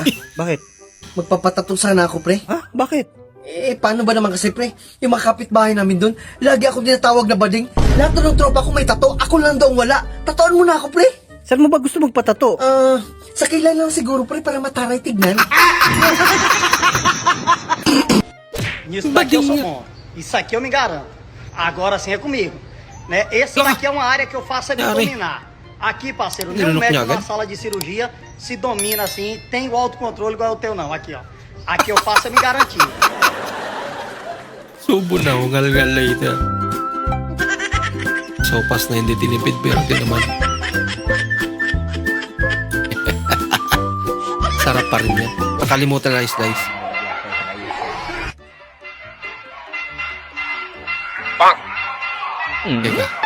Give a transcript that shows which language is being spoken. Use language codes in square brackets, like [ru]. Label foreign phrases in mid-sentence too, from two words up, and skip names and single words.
[tl] Bakit? Magpapatato sana ako, pre. Ha? Bakit? Eh, paano ba naman kasi, pre? Yung mga kapitbahay namin doon, lagi akong tinatawag na bading. Lahat na ng tropa ko may tato, ako lang daw wala. Tatoan mo na ako, pre. Saan mo ba gusto magpatato? Sa kilay lang siguro, pre, para mataray tignan. [pt] Nisso daqui eu sou bom. Isso aqui eu me garanto. Agora sim é comigo. Né? Esse daqui é uma área que eu faço é de dominar. Aqui, parceiro, nenhum médico na sala de cirurgia se domina assim, tem o autocontrole igual o teu não. Aqui, ó. Aqui eu faço é me garantir. [tl] Subo na, ngal-ngalay ito. Sopas na hindi tinipid pero di naman. Sarap pa rin yan. Nakalimutan na slice. Teka.